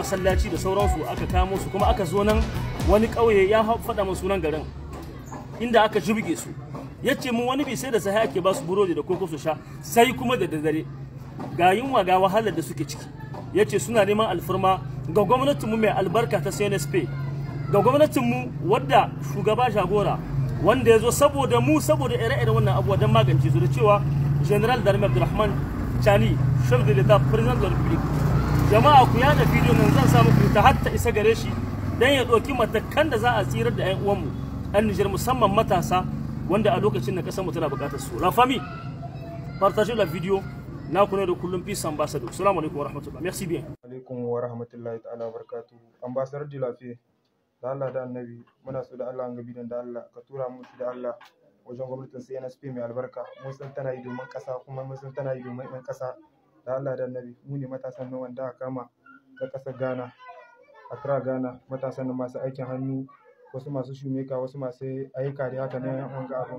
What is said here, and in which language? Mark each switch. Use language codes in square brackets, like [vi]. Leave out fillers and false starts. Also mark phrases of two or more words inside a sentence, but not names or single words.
[ha] masallaci da sauransu aka kamo su kuma aka zo nan wani ƙauye ya faɗa min sunan garin inda aka jibge su yace mun wani bi sai da sai ake ba su burodi da koko su sha sai kuma da dare ga yunwa ga wahalar da suke ciki yace suna neman alfarma ga gwamnatinmu mai albarka ta CNSP ga gwamnatinmu wadda shugaba jagora wanda ya zo saboda mu saboda ire-iren wannan abuwa don magance su da cewa General Darmi Abdulrahman Chani [fr] chef de l'État président de la République. [ha] Jama'a ku yada bidiyo nan zan samu ku ta hatta isa gare shi dan ya doki matakan da za a tsirar da ƴan uwanmu ɗan Niger musamman matasa wanda a lokacin da kasar mu tana buƙatar su. [fr] La famille, partagez la vidéo. [ha] Na ku ne da kullum [en] peace ambassador. [ar] السلام عليكم ورحمة الله. [fr] Merci bien. [ar] عليكم ورحمة الله تعالى وبركاته. [fr] Ambassador de la paix. [ha] Da Allah da Annabi muna so da Allah an gabi da Allah ka tura mu da Allah wajen gwamnatin CNSP mai albarka mun san tana yi domin ƙasa kuma mun san tana yi domin ɗan ƙasa. Da Allah da Annabi mu ne matasan nan wanda aka kama ta ƙasar Ghana, Accra Ghana, matasan nan masu aikin hannu, wasu masu shumeka, wasu masu ayyuka da haka nan wanga abun.